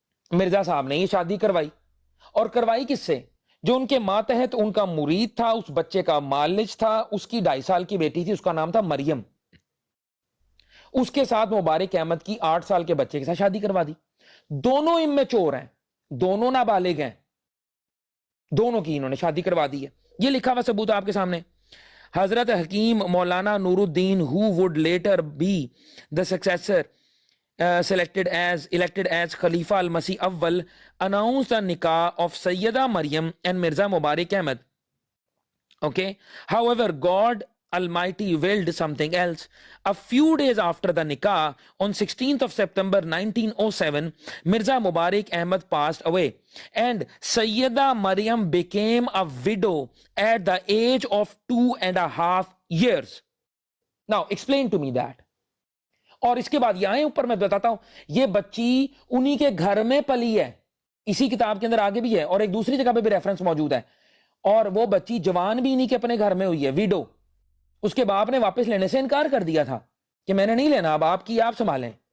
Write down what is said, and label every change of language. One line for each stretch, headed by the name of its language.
Urdu: مرزا صاحب نے یہ شادی کروائی، اور کروائی کس سے؟ جو ان کے ماتحت ان کا مرید تھا، اس بچے کا مالج تھا، اس کی 2.5 سال کی بیٹی تھی، اس کا نام تھا مریم، اس کے ساتھ مبارک احمد کی 8 سال کے بچے کے ساتھ شادی کروا دی۔ دونوں امیچور ہیں، دونوں نابالغ ہیں، دونوں کی انہوں نے شادی کروا دی ہے، یہ لکھا ہوا ثبوت آپ کے سامنے۔
English: Hazrat Hakim Maulana Nuruddin, who would later be the successor, elected as Khalifa al-Masih Awwal, announced the nikah of Sayyida Maryam and Mirza Mubarak Ahmad. Okay. However, God Almighty willed something else. A few days after the nikah, on 16th of September 1907, Mirza Mubarak Ahmad passed away, and Sayyida Maryam became a widow at the age of 2.5 years. Now, explain to me that.
Urdu: اور اس کے بعد یہاں اوپر میں بتاتا ہوں، یہ بچی انہی کے گھر میں پلی ہے، اسی کتاب کے اندر آگے بھی ہے اور ایک دوسری جگہ پہ بھی ریفرنس موجود ہے، اور وہ بچی جوان بھی انہی کے اپنے گھر میں ہوئی ہے، ویڈو. اس کے باپ نے واپس لینے سے انکار کر دیا تھا کہ میں نے نہیں لینا، اب آپ کی آپ سنبھالیں.